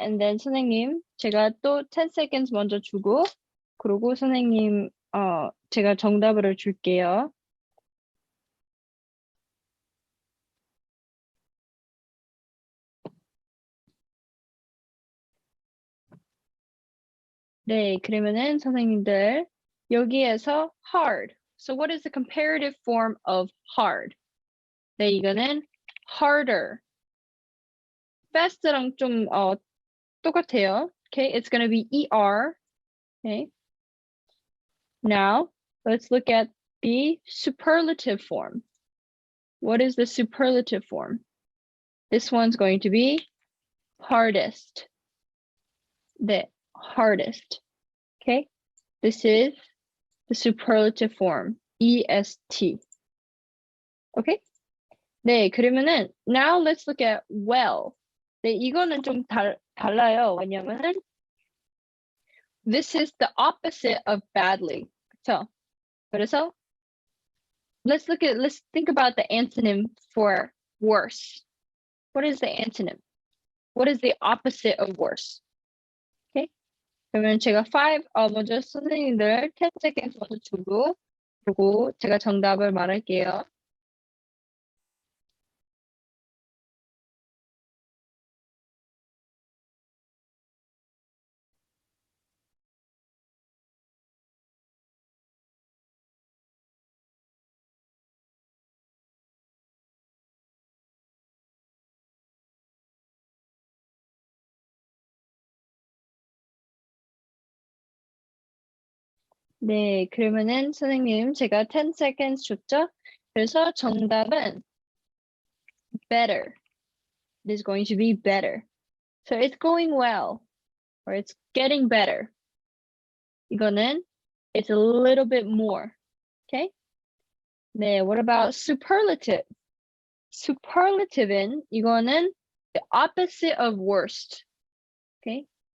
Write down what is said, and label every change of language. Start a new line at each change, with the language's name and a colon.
English: And then
Korean: 선생님, 제가 또 10 seconds 먼저 주고, 그리고 선생님, 제가 정답을 줄게요. 네, 그러면은 선생님들, 여기에서 hard.
English: So what is the comparative form of hard?
Korean: 네, 이거는 harder. fast랑 좀 똑같아요.
English: Okay, it's gonna be ER. Okay. Now, let's look at the superlative form. What is the superlative form? This one's going to be hardest. The hardest. Okay? This is the superlative form. EST. Okay?
Korean: 네, 그러면은
English: now let's look at well.
Korean: 네, 이거는 좀 달라요. 왜냐면은
English: this is the opposite of badly.
Korean: 그쵸? 그래서
English: let's think about the antonym for worse. What is the antonym? What is the opposite of worse? Okay?
Korean: 그러면 제가 먼저 선생님들 10 seconds 먼저 주고, 그리고 제가 정답을 말할게요. 네, 그러면은 선생님 제가 10 seconds 줬죠? 그래서 정답은 better.
English: It is going to be better. So it's going well, or it's getting better.
Korean: 이거는
English: it's a little bit more. Okay? 네, what about superlative?
Korean: Superlative는 이거는
English: the opposite of worst. Okay?